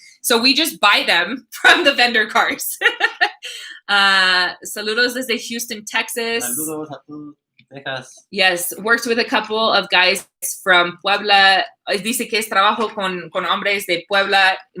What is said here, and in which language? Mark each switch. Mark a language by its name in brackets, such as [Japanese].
[English] So we just buy them from the vendor carts. [Spanish] Saludos desde Houston, Texas. Saludos a todos. Texas. [English] Yes, worked with a couple of guys from Puebla. [Spanish] Dice que es trabajo con hombres de Puebla.